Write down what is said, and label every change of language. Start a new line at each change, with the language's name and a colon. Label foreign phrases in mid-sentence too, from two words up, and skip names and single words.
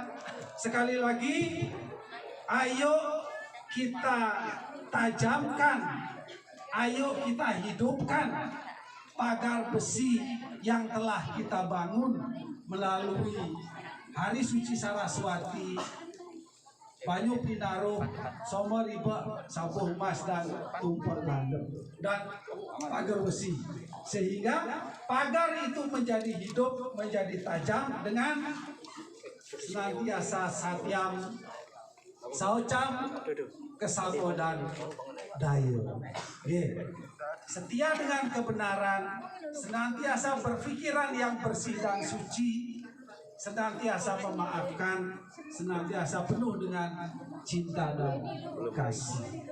Indonesian: Sekali lagi, ayo kita tajamkan, ayo kita hidupkan pagar besi yang telah kita bangun melalui Hari Suci Saraswati, Banyu Pinaro, Somo Riba, Sabuh Mas, dan Tumpeng Landep, dan pagar besi, sehingga pagar itu menjadi hidup, menjadi tajam dengan senantiasa satyam, saucam, kesabo dan dayo. Setia dengan kebenaran, senantiasa berpikiran yang bersih dan suci, senantiasa memaafkan, senantiasa penuh dengan cinta dan kasih.